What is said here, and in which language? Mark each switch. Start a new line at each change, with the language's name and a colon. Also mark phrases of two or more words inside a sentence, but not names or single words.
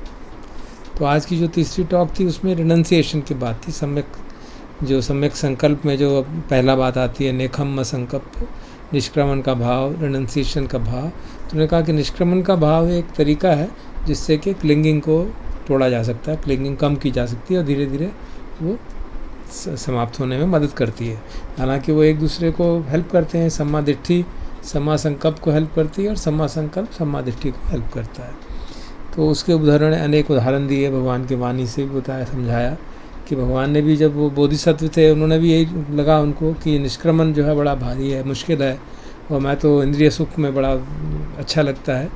Hindi: तो आज की जो तीसरी टॉक थी उसमें रिनंसिएशन की बात थी, सम्यक संकल्प में जो पहला बात आती है
Pali: नेखम्म संकल्प,
Hindi: निष्क्रमण का भाव, रिनंसिएशन का भाव। तो उन्होंने कहा कि निष्क्रमण का भाव एक तरीका है जिससे कि क्लिंगिंग को तोड़ा जा सकता है, क्लिंगिंग कम की जा सकती है और धीरे धीरे वो समाप्त होने में मदद करती है। हालांकि वो एक दूसरे को हेल्प करते हैं,
Pali: सम्मा दिट्ठी सम्मा संकल्प
Hindi: को हेल्प करती है और
Pali: सम्मा संकल्प सम्मा दिट्ठी
Hindi: को हेल्प करता है। तो उसके उदाहरण अनेक उदाहरण दिए, भगवान की वाणी से भी बताया समझाया कि भगवान ने भी जब वो बोधिसत्व थे उन्होंने भी यही लगा उनको कि निष्क्रमण जो है बड़ा भारी है, मुश्किल है, और मैं तो इंद्रिय सुख में बड़ा अच्छा लगता है।